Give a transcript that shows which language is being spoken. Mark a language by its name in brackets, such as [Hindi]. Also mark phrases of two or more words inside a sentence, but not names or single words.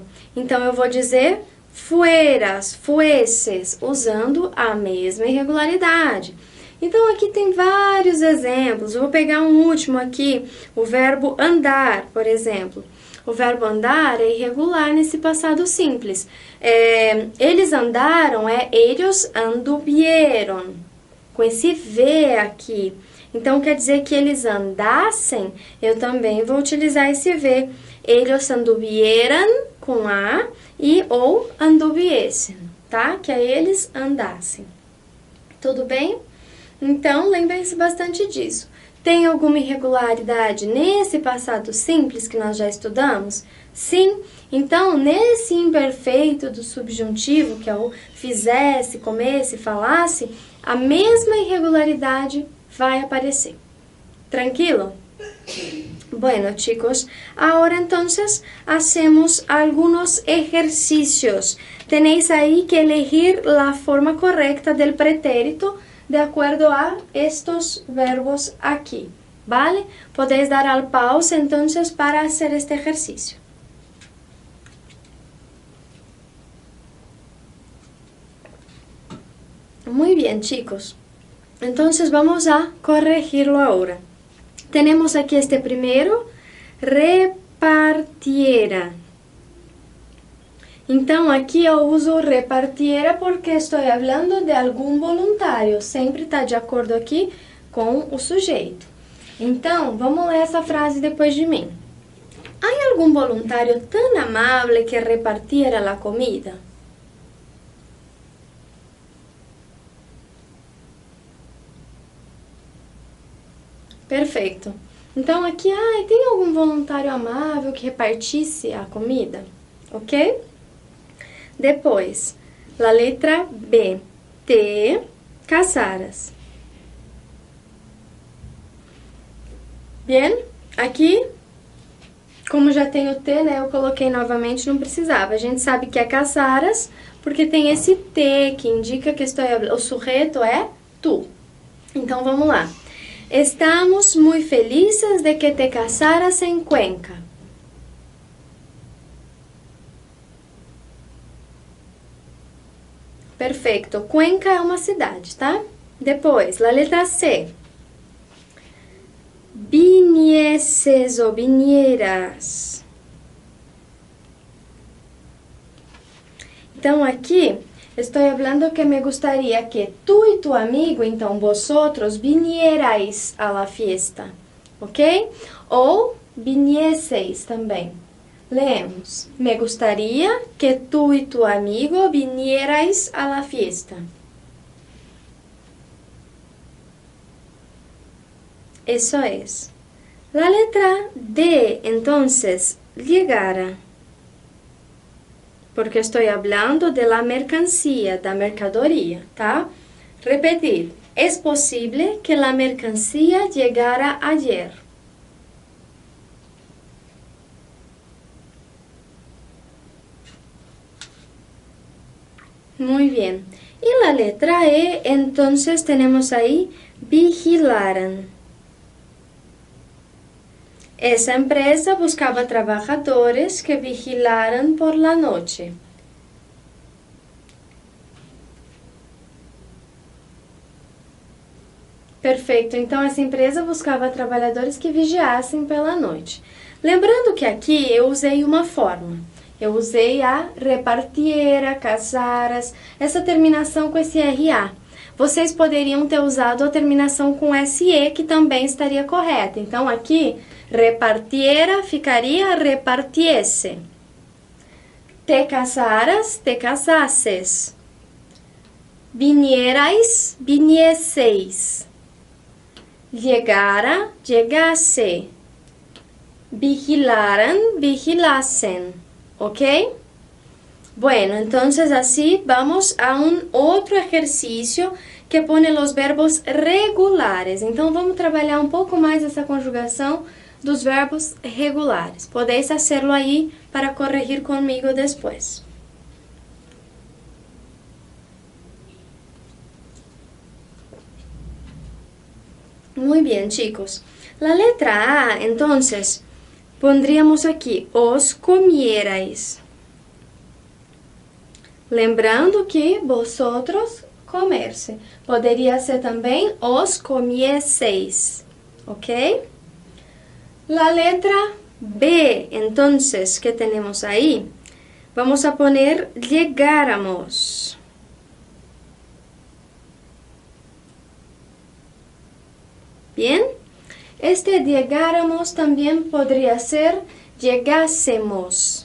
[Portuguese] Então, eu vou dizer [Spanish] fueras, fueses, [Portuguese] usando a mesma irregularidade. Então, aqui tem vários exemplos. Eu vou pegar um último aqui, o verbo andar, por exemplo. O verbo andar é irregular nesse passado simples. Eles andaram, [Spanish] ellos anduvieron, [Portuguese] com esse V aqui. Então, quer dizer que eles andassem, eu também vou utilizar esse V. Ellos anduvieran, com A, e ou anduviesen, tá? Que é eles andassem. Tudo bem? Então, lembrem-se bastante disso. Tem alguma irregularidade nesse passado simples que nós já estudamos? Sim. Então, nesse imperfeito do subjuntivo, que é o fizesse, comesse, falasse, a mesma irregularidade vai aparecer. Tranquilo? [Spanish] Bueno, chicos, ahora entonces hacemos algunos ejercicios. Tenéis ahí que elegir la forma correcta del pretérito de acuerdo a estos verbos aquí, ¿vale? Podéis dar al pause entonces para hacer este ejercicio. Muy bien, chicos. Entonces vamos a corregirlo ahora. Tenemos aquí este primero, repartiera. [Portuguese] Então, aqui eu uso repartiera porque estou falando de algum voluntário. Sempre está de acordo aqui com o sujeito. Então, vamos ler essa frase depois de mim. [Spanish] ¿Hay algún voluntario tan amable que repartiera la comida? [Portuguese] Perfeito. Então, aqui, tem algum voluntário amável que repartisse a comida? Ok? Depois, a letra B. [Spanish] Te casaras. Bien? [Portuguese] Aqui, como já tem o T, né? Eu coloquei novamente, não precisava. A gente sabe que é casaras, porque tem esse T que indica que o sujeito é tu. Então, vamos lá. [Spanish] Estamos muy felices de que te casaras en Cuenca. [Portuguese] Perfeito. Cuenca é uma cidade, tá? Depois, a letra C. [Spanish] Vinieses ou vinieras. [Portuguese] Então, aqui, estou falando que me gostaria que tu e tu amigo, então vosotros, [Spanish] vinierais a la fiesta, [Portuguese] ok? Ou vinieseis também. [Spanish] Leemos. Me gustaría que tú y tu amigo vinierais a la fiesta. Eso es. La letra D, entonces, llegara. Porque estoy hablando de la mercancía, [Portuguese] da mercadoria, tá? [Spanish] Repetir. Es posible que la mercancía llegara ayer. Muy bien. Y la letra E, entonces tenemos ahí vigilaran. Esa empresa buscaba trabajadores que vigilaran por la noche. [Portuguese] Perfeito, então essa empresa buscava trabalhadores que vigiassem pela noite. Lembrando que aqui eu usei uma forma. Eu usei a repartiera, casaras, essa terminação com esse RA. Vocês poderiam ter usado a terminação com SE, que também estaria correta. Então, aqui, repartiera ficaria repartiese. [Spanish] Te casaras, [Portuguese] te casasses. [Spanish] Vinierais, vinieseis. Llegara, llegasse. Vigilaran, vigilasen. ¿Ok? Bueno, entonces así vamos a un otro ejercicio que pone los verbos regulares. [Portuguese] Então, vamos trabalhar um pouco mais essa conjugação dos verbos regulares. [Spanish] Podéis hacerlo aí para corregir [Portuguese] comigo depois. [Spanish] Muy bien, chicos. La letra A, entonces, pondríamos aqui, os comierais. [Portuguese] Lembrando que [Spanish] vosotros comerse. [Portuguese] Poderia ser também [Spanish] os comieseis, [Portuguese] ok? [Spanish] La letra B, entonces, ¿qué tenemos ahí? Vamos a poner llegáramos. Bien, este llegáramos también podría ser llegásemos.